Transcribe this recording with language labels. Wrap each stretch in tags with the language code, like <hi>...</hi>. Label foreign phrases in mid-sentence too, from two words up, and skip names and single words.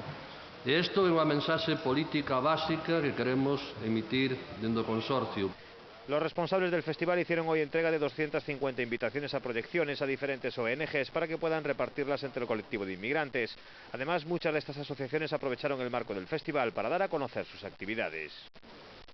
<gl>E isto é unha mensaxe política básica que queremos emitir dende o Consorcio.</gl> <es>Los responsables del festival hicieron hoy entrega de 250 invitaciones a proyecciones a diferentes ONGs para que puedan repartirlas entre el colectivo de inmigrantes. Además, muchas de estas asociaciones aprovecharon el marco del festival para dar a conocer sus actividades.</es>